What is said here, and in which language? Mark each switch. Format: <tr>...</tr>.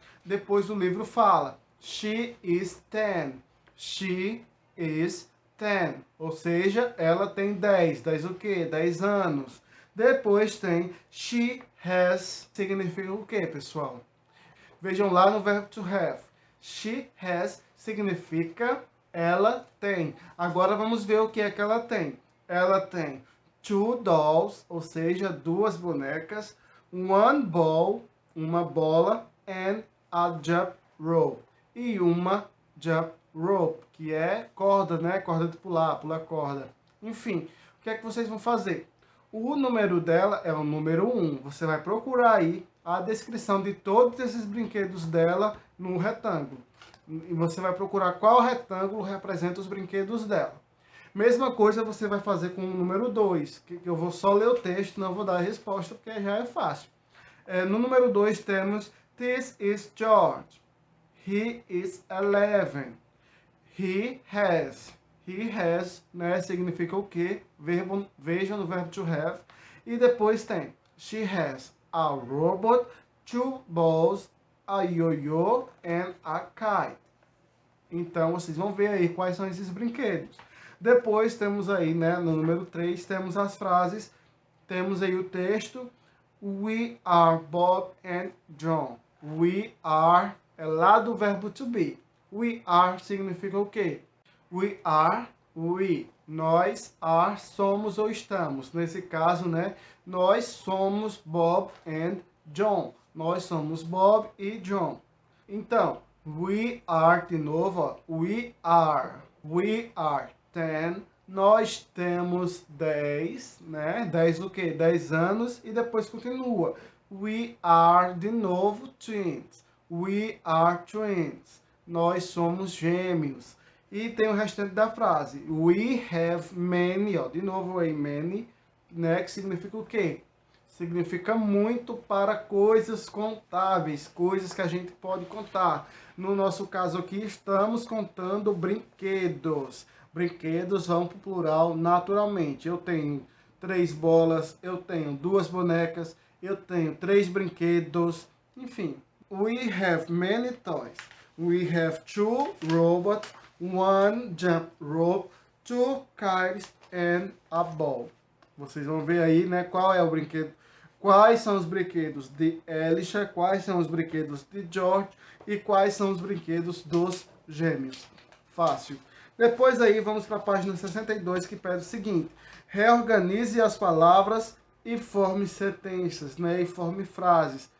<pt>Depois o livro fala</pt> <en>She is 10. She is 10.</en> <pt>Ou seja, ela tem 10. 10 o quê? 10 anos. Depois tem</pt> <en>she has,</en> <pt>significa o quê, pessoal? Vejam lá no verbo to have.</pt> <en>She has</en> <pt>significa ela tem. Agora vamos ver o que é que ela tem. Ela tem 2 dolls, ou seja, 2 bonecas,</pt> <en>one ball,</en> <pt>uma bola,</pt> <en>and a jump rope.</en> <pt>E uma jump rope, que é corda, né? Corda de pular, pular corda. Enfim, o que é que vocês vão fazer? O número dela é o número 1. Você vai procurar aí a descrição de todos esses brinquedos dela no retângulo. E você vai procurar qual retângulo representa os brinquedos dela. Mesma coisa você vai fazer com o número 2, que eu vou só ler o texto, não vou dar a resposta, porque já é fácil. No número 2 temos:</pt> <en>This is George. He is 11. He has. He has,</en> <pt>né, significa o quê? Verbo, veja no verbo to have. E depois tem:</pt> <en>She has a robot, 2 balls, a yo-yo and a kite.</en> <pt>Então, vocês vão ver aí quais são esses brinquedos. Depois temos aí, né, no número 3, temos as frases. Temos aí o texto:</pt> <en>We are Bob and John. We are</en> <pt>é lá do verbo to be. We are significa o quê?</pt> <en>We are, we.</en> <pt>Nós, are, somos ou estamos. Nesse caso, né, nós somos Bob and John. Nós somos Bob e John. Então,</pt> <en>we are,</en> <pt>de novo, ó, we are.</pt> <en>We are 10.</en> <pt>Nós temos 10, né? 10 o quê? 10 anos. E depois continua.</pt> <en>We are,</en> <pt>de novo,</pt> <en>twins. We are twins.</en> <pt>Nós somos gêmeos. E tem o restante da frase.</pt> <en>We have many,</en> <pt>ó, de novo aí, many, né? Que significa o quê? Significa muito para coisas contáveis, coisas que a gente pode contar. No nosso caso aqui, estamos contando brinquedos. Brinquedos vão para o plural naturalmente. Eu tenho 3 bolas, eu tenho 2 bonecas, eu tenho 3 brinquedos, enfim.</pt> <en>We have many toys. We have 2 robots, 1 jump rope, 2 kites and a ball.</en> <pt>Vocês vão ver aí, né, qual é o brinquedo. Quais são os brinquedos de Elisha, quais são os brinquedos de George e quais são os brinquedos dos gêmeos. Fácil. Depois aí vamos para a página 62, que pede o seguinte: reorganize as palavras e forme sentenças, né, e forme frases.</pt>